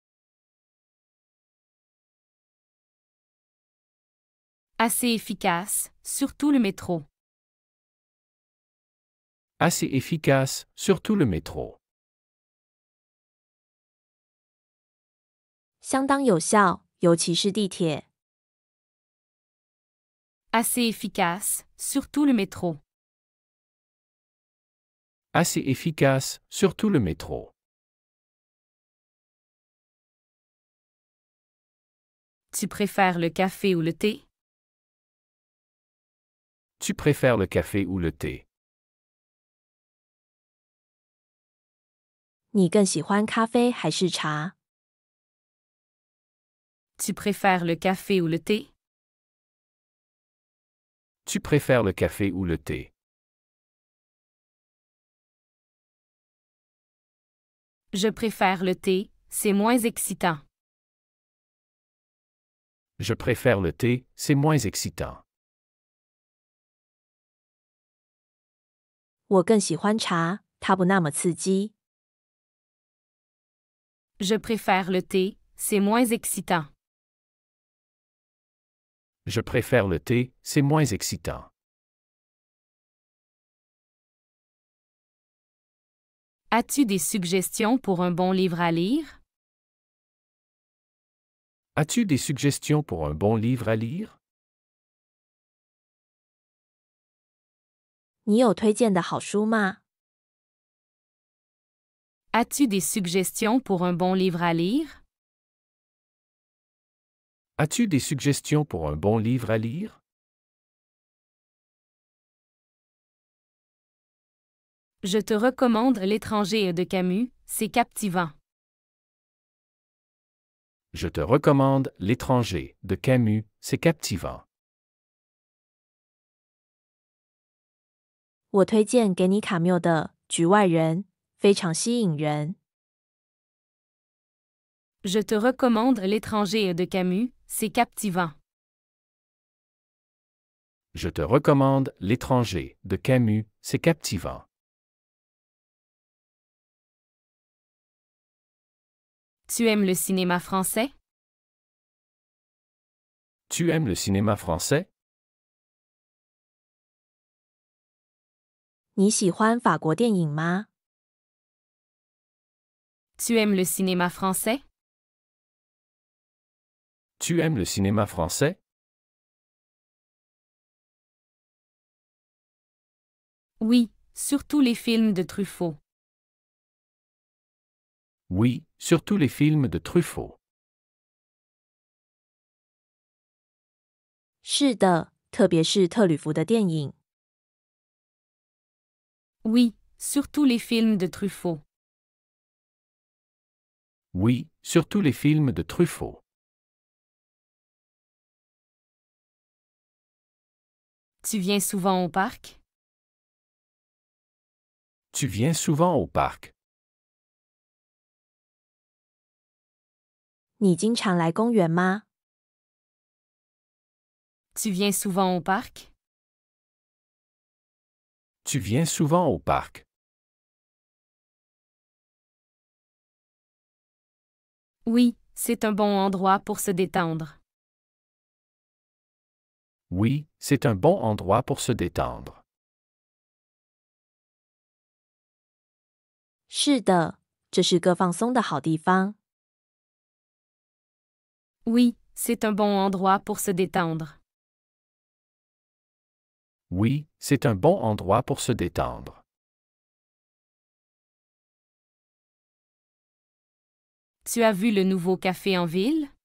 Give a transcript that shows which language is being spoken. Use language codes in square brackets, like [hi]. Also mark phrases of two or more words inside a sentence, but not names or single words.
[fr] Assez efficace, surtout le métro. Assez efficace, surtout le métro. [zh] 相当有效，尤其是地铁。 [fr] Assez efficace, surtout le métro. Assez efficace, surtout le métro. Tu préfères le café ou le thé? Tu préfères le café ou le thé? [zh] 你更喜欢咖啡还是茶？ [fr] Tu préfères le café ou le thé? Tu préfères le café ou le thé? Je préfère le thé, c'est moins excitant. Je préfère le thé, c'est moins excitant. [zh] 我更喜欢茶，它不那么刺激。 [fr] Je préfère le thé, c'est moins excitant. Je préfère le thé, c'est moins excitant. As-tu des suggestions pour un bon livre à lire? As-tu des suggestions pour un bon livre à lire? [zh] 你有推荐的好书吗？ [fr] As-tu des suggestions pour un bon livre à lire? As-tu des suggestions pour un bon livre à lire? Je te recommande L'étranger de Camus, c'est captivant. Je te recommande L'étranger de Camus, c'est captivant. [zh] 我推荐给你卡缪的《局外人》，非常吸引人。 [fr] Je te recommande L'étranger de Camus, c'est captivant. Je te recommande L'étranger de Camus, c'est captivant. Tu aimes le cinéma français? Tu aimes le cinéma français? [zh] 你喜欢法国电影吗？ [fr] Tu aimes le cinéma français? Tu aimes le cinéma français? Oui, surtout les films de Truffaut. Oui, surtout les films de Truffaut. [zh] 是的，特别是特吕弗的电影。 [fr] Oui, surtout les films de Truffaut. Oui, surtout les films de Truffaut. Tu viens souvent au parc? Tu viens souvent au parc. [zh] 你经常来公园吗？ [fr] Tu viens souvent au parc? Tu viens souvent au parc. Oui, c'est un bon endroit pour se détendre. Oui, c'est un bon endroit pour se détendre. [zh] 是的，这是个放松的好地方。 [fr] Oui, c'est un bon endroit pour se détendre. Oui, c'est un bon endroit pour se détendre. Tu as vu le nouveau café en ville?